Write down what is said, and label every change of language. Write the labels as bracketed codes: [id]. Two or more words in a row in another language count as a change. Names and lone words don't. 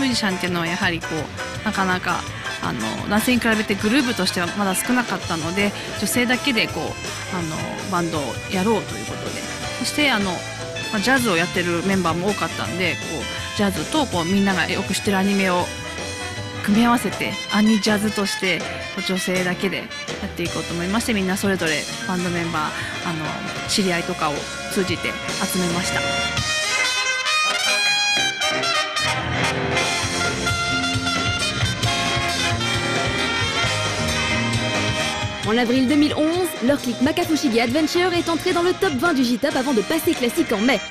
[ja] ージシャンっていうのはやはりなかなか男性に比べてグループとしてはまだ少なかったので、女性だけでバンドをやろうということで、そしてジャズをやってるメンバーも多かったんで、こうジャズとこうみんながよく知ってるアニメを組み合わせてアニジャズとして女性だけでやっていこうと思いまして、みんなそれぞれバンドメンバー知り合いとかを通じて集めました。 [fr] En avril 2011, leur clip Makafushigi Adventure est entré dans le top 20 du J-Top avant de passer classique en mai.